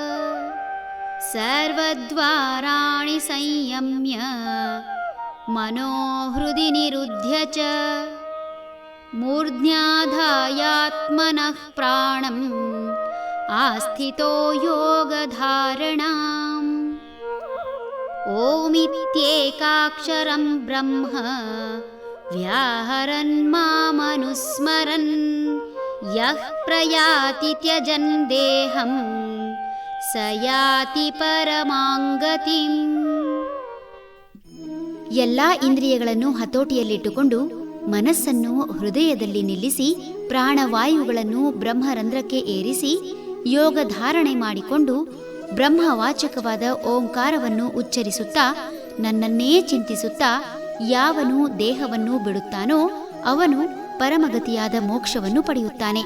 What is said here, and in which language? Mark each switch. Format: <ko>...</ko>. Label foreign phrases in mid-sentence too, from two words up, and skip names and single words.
<sa>सर्वद्वाराणि संयम्य मनोहृदि निरुध्य च मूर्ध्याधायात्मनः प्राणम् आस्थितो योगधारणाम्। ओमित्येकाक्षरं ब्रह्म व्याहरन् मामनुस्मरन् यः प्रयाति त्यजन् देहं स याति ಪರಮಾಂಗತಿಂ.</sa> <kn>ಎಲ್ಲ ಇಂದ್ರಿಯಗಳನ್ನು ಹತೋಟಿಯಲ್ಲಿಟ್ಟುಕೊಂಡು ಮನಸ್ಸನ್ನು ಹೃದಯದಲ್ಲಿ ನಿಲ್ಲಿಸಿ ಪ್ರಾಣವಾಯುಗಳನ್ನು ಬ್ರಹ್ಮರಂಧ್ರಕ್ಕೆ ಏರಿಸಿ ಯೋಗ ಧಾರಣೆ ಮಾಡಿಕೊಂಡು ಬ್ರಹ್ಮವಾಚಕವಾದ ಓಂಕಾರವನ್ನು ಉಚ್ಚರಿಸುತ್ತಾ ನನ್ನನ್ನೇ ಚಿಂತಿಸುತ್ತಾ ಯಾವನು ದೇಹವನ್ನು ಬಿಡುತ್ತಾನೋ ಅವನು ಪರಮಗತಿಯಾದ ಮೋಕ್ಷವನ್ನು ಪಡೆಯುತ್ತಾನೆ.</kn>